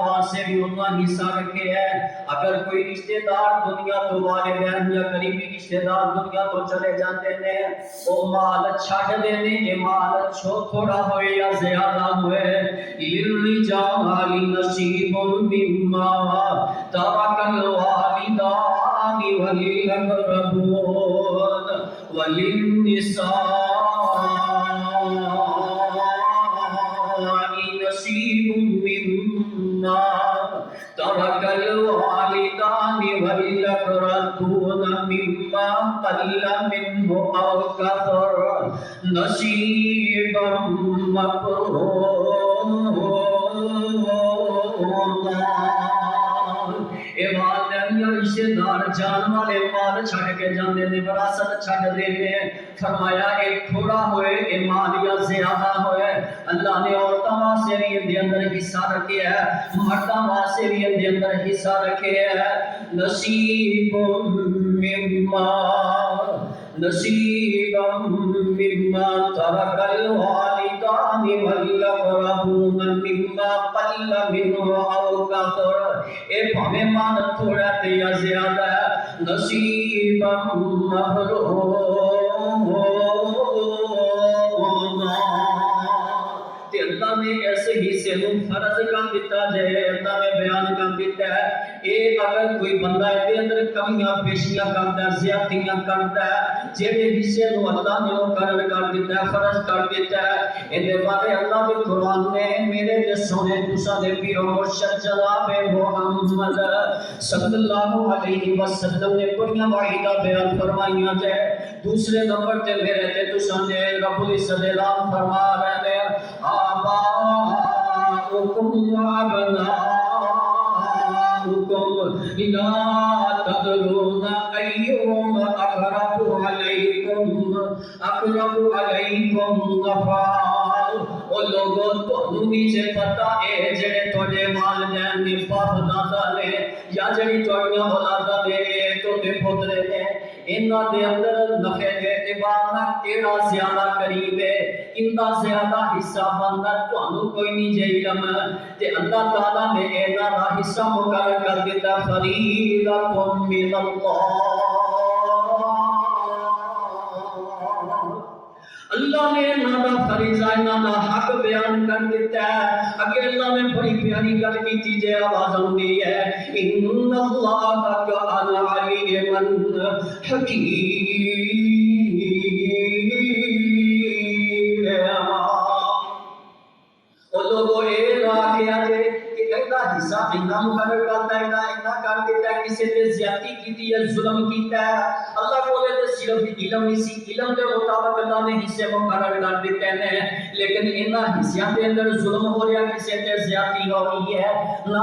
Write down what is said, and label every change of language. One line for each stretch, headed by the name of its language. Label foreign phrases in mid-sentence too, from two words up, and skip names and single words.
Punjabi: واسطے بھی اتنا حصہ رکھے ہے۔ اگر کوئی رشتہ دار دنیا تو والدین یا قریبی رشتہ دار دنیا تو چلے جاتے ہیں، وہ مال چھڈ دینے، یہ مال تھوڑا ہوئے یا زیادہ ہوئے،
Arabic: للرجال نصیب مما ترک الوالدان والاقربون وللنساء نصیب مما ترک الوالدان والاقربون مما قل منه او كثر نصیبا مفروضا۔
Punjabi: اے والدین یا رشتہ دار جان والے مال چھڈ کے جاندے نے، وراثت چھڈ دیندے، فرمایا اے تھوڑا ہوئے اے مال یا زیادہ ہوئے، اللہ نے عورتاں واسطے بھی ان دے اندر حصہ رکھے ہے، مرداں واسطے بھی ان دے اندر حصہ رکھے ہے۔
Arabic: نصیب مما نصیبا مما ترک الوالدان والاقربون مما قل منه او كثر،
Punjabi: اے بھاویں مال تھوڑا تے یا زیادہ ہے،
Arabic: نصیبا مفروضا۔
Punjabi: تے اللہ نے ایسے حصے نو فرض کر دیتا جائے، اللہ نے بیان کر دیتا ہے اے اگر کوئی بندہ دے اندر کمیاں پیشیاں کرتا ہے، زیادتیاں کرتا ہے، جڑے حصے نو اللہ نے مقرر کر دیتا ہے، فرض کر دیتا ہے، ان دے بارے اللہ کے قرآن نے میرے دے سونے تساں دے پیر و مرشد جناب محمد
Arabic: صلی اللہ علیہ وسلم
Punjabi: نے بڑیاں وعیدہ بیان فرمائیاں جائے۔ دوسرے نمبر تے میرے تے تساں نے رب العزت اعلان فرما رہے ہیں
Arabic: آباؤکم وابناؤکم لا تدرون ایہم اقرب علیکم نفعا۔
Punjabi: او لوگوں تانوں نیچے پتہ ہے جڑے تواڈے والدین نے باپ دادا نے یا جڑی تواڈیاں اولاداں نے تو تے پوترے نے، انہاں دے اندر نفع دے اعتبار نال کیڑا زیادہ قریب ہے، اندا زیادہ حصہ بندا تانوں کوئی نہیں جے علم، تے اللہ تعالیٰ نے انہاں دا حصہ مقرر کر دیتا،
Arabic: فریضۃ من اللہ۔
Punjabi: اللہ نے انہاں دا فریضہ انہاں دا حق بیان کر دیتا ہے۔ اگے اللہ نے بڑی پیاری گل کیتی جے آواز آندی ہے
Arabic: ان اللہ کان علیما حکیما۔
Punjabi: او لوگو اے نہ کیا جے کہ اینا حصہ اینا مقرر کرتا ہے، اینا کر دیتا ہے، کسی نے زیادتی کیتی ہے، ظلم کیتا ہے، اللہ بولے تو صرف علم نہیں سی، علم کے مطابق اللہ نے حصے مقرر کر دیتے ہیں، لیکن اینا حصیاں دے اندر ظلم ہو رہا، کسی نے زیادتی ہو رہی ہے نہ۔